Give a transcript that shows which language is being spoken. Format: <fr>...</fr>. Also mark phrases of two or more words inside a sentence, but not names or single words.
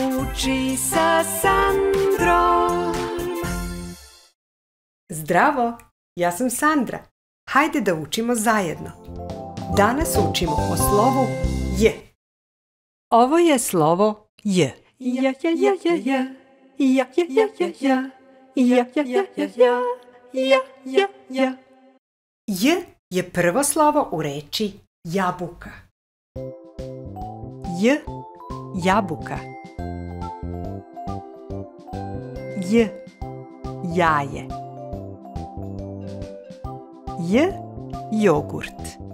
<sr>uči sa Sandrom. Zdravo, ja sam Sandra. Hajde da učimo zajedno. Danas učimo o slovu J. Ovo je slovo J. Ja, ja, ja, ja, ja. Ja, ja, ja, ja, ja. Ja, ja, ja, ja, ja. Ja, ja, ja. J je prvo slovo u reči jabuka. J, jabuka. J, jaje. J, jogurt.</sr>